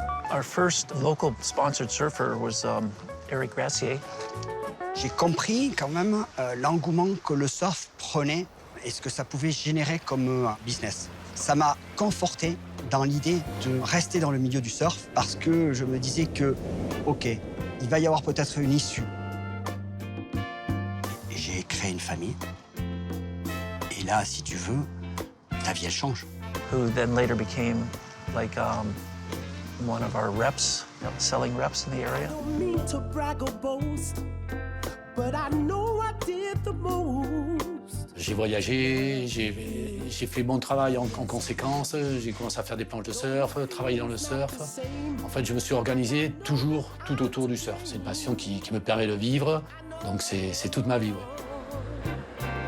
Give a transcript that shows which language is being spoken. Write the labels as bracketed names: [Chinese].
[English] Our first local sponsored surfer was Eric Gracier. [French] J'ai compris quand même l'engouement que le surf prenait et ce que ça pouvait générer comme business. Ça m'a conforté dans l'idée de rester dans le milieu du surf parce que je me disais que, OK, il va y avoir peut-être une issue. Et j'ai créé une famille. Et là, si tu veux, ta vie, elle change. [English] Who then later became like one of our reps, selling reps in the area. To brag or boast, but I know I did the most. [French] J'ai voyagé, j'ai fait mon travail en conséquence, j'ai commencé à faire des planches de surf, travailler dans le surf. En fait, je me suis organisé toujours tout autour du surf. C'est une passion qui me permet de vivre, donc c'est toute ma vie. Ouais.